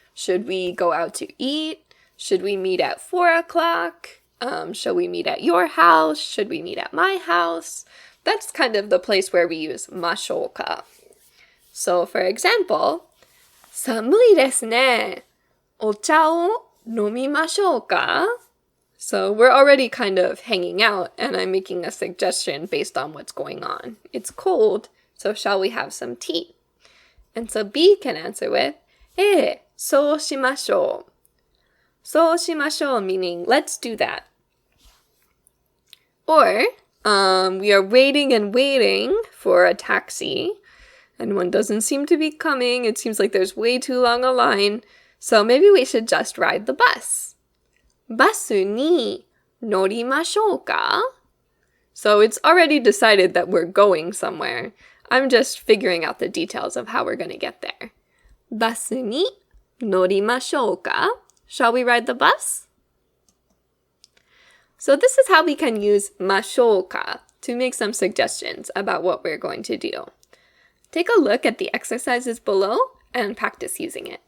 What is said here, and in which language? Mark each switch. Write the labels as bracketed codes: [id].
[en] Should we go out to eat? Should we meet at 4 o'clock? Shall we meet at your house? Should we meet at my house?That's kind of the place where we use ましょうか. So, for example, [ja] 寒いですね。お茶を飲みましょうか? [en] So, we're already kind of hanging out, and I'm making a suggestion based on what's going on. It's cold, so shall we have some tea? And so B can answer with, [ja] そうしましょう. そうしましょう [en] meaning, let's do that. Or,we are waiting and waiting for a taxi, and one doesn't seem to be coming. It seems like there's way too long a line, so maybe we should just ride the bus. [ja] バスに乗りましょうか? [en] So it's already decided that we're going somewhere. I'm just figuring out the details of how we're going to get there. [ja] バスに乗りましょうか? [en] Shall we ride the bus?So this is how we can use ましょうか to make some suggestions about what we're going to do. Take a look at the exercises below and practice using it.